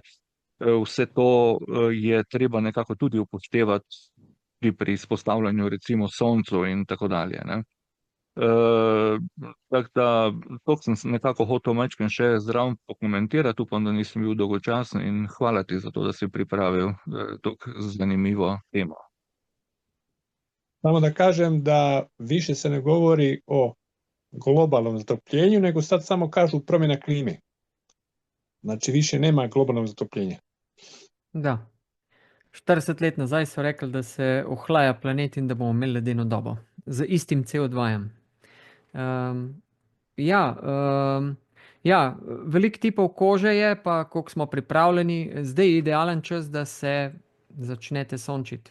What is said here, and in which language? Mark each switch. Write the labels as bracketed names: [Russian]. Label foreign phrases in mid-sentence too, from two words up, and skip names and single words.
[Slovenian] Vse to je treba nekako tudi upoštevati pri izpostavljanju recimo soncu in tako dalje, ne. Tako da, to sem nekako hotel majčkeno še zraven pokomentirati, upam, da nisem bil dolgočasen in hvala ti za to, da si pripravil tako zanimivo temo. [Croatian] Samo da kažem da više se ne govori o globalnom zatopljenju, nego sad samo kažu promjena klime. Znači više nema globalnog zatopljenja. Da. [Slovenian] 40 let nazaj so rekli, da se ohlaja planet in da bomo imeli ledeno dobo. Z istim CO2-jem. Veliko tipov kože je, pa koliko smo pripravljeni. Zdaj je idealen čas, da se začnete sončiti.